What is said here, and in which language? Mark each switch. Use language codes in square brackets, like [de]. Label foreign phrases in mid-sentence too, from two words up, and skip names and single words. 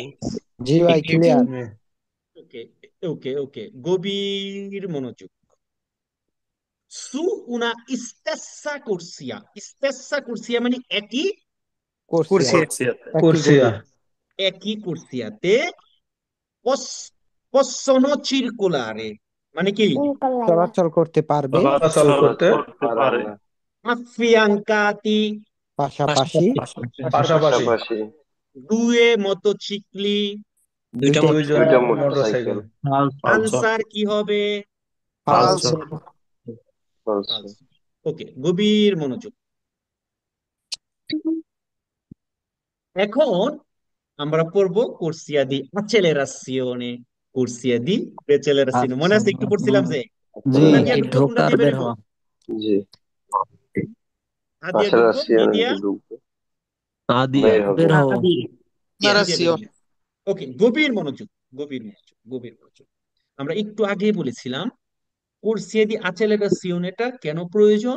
[bn] জি ভাই ক্লিয়ার ওকে ওকে ওকে, গভীর মনোযোগ। [it] su una stessa corsia, stessa corsia [bn] মানে একই কুরসিয়া কুরসিয়া একই কুরসিয়াতে [it] possono circolare [bn] মানে কি চলাচল করতে পারবে চলাচল করতে পারে affiancati পাশাপাশি পাশাপাশি পাশাপাশি [it] due motocicli, [bn] দুইটা দুইজন দুইটা মোটরসাইকেল মোটরসাইকেল আনসার কি হবে? পালসার পালসার ওকে, গভীর মনোযোগ। এখন আমরা পড়বো [it] corsia di accelerazione, corsia di decelerazione। [bn] মনে আছে একটু পড়ছিলাম যে জি কোনটা দিয়ে ঢুকবো কোনটা ঢোকার দিয়ে বের বেরোবো? হওয়া জি আ দিয়ে ঢুকবো, বি আশারাশিয়ান দিয়া ঢুকবে আদি বের হবে বের হওয়া ওকে, গভীর মনোযোগ, গভীর মনোযোগ, গভীর মনোযোগ। আমরা একটু আগে বলেছিলাম [it] corsia di accelerazione [bn] এটা কেন প্রয়োজন?